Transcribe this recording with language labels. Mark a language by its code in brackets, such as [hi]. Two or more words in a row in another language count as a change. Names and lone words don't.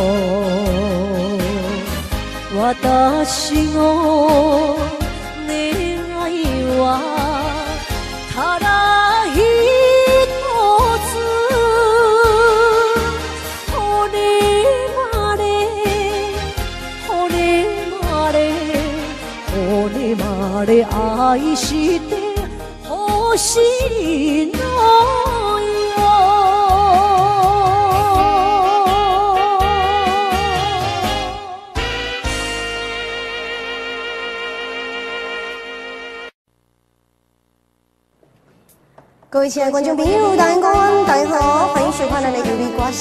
[ja] 私の願いはただ一つ骨まで愛してほしいのよ [zh] 各位亲爱的观众朋友，大家好，大家好，欢迎收看咱的有力歌声。